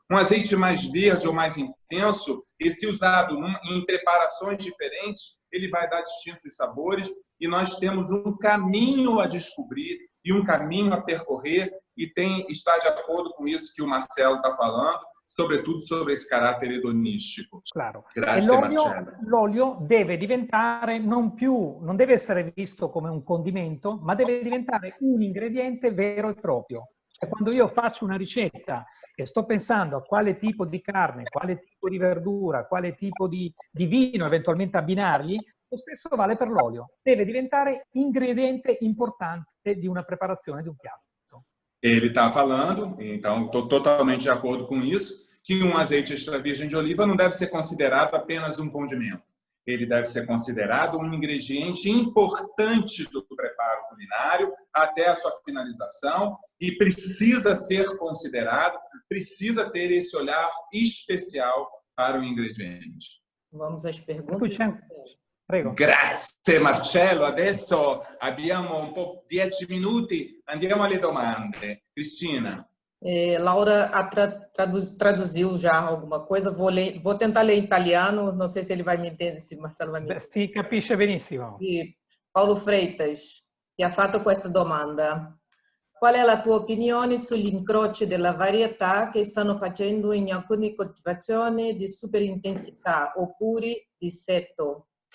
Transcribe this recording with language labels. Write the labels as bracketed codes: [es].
[pt] Um azeite mais verde ou mais intenso, e se usado em preparações diferentes, ele vai dar distintos sabores, e nós temos um caminho a descobrir e um caminho a percorrer, e está de acordo com isso que o Marcelo está falando, sobretudo sobre esse [it] carattere edonistico. [pt] Claro. [it] Grazie, l'olio deve diventare non deve essere visto come un condimento, ma deve diventare un ingrediente vero e proprio. Cioè, quando io faccio una ricetta e sto pensando a quale tipo di carne, quale tipo di verdura, quale tipo di vino eventualmente abbinargli, lo stesso vale per l'olio. Deve diventare ingrediente importante di una preparazione di un piatto. [pt] Ele está falando, então estou totalmente de acordo com isso, que um azeite extra virgem de oliva não deve ser considerado apenas um condimento. Ele deve ser considerado um ingrediente importante do preparo culinário até a sua finalização e precisa ser considerado, precisa ter esse olhar especial para o ingrediente. Vamos às perguntas. [it] Prego. Grazie Marcello, adesso abbiamo un po' 10 minuti, andiamo alle domande. Cristina. [pt] Laura traduziu já alguma coisa, vou tentar ler em italiano, não sei se ele vai me entender, se Marcelo vai me entender. [it] Si capisce benissimo. E Paulo Freitas ti ha fatto questa domanda. Qual è la tua opinione sugli incroci della varietà che stanno facendo in alcune coltivazioni di super intensità oppure di seto?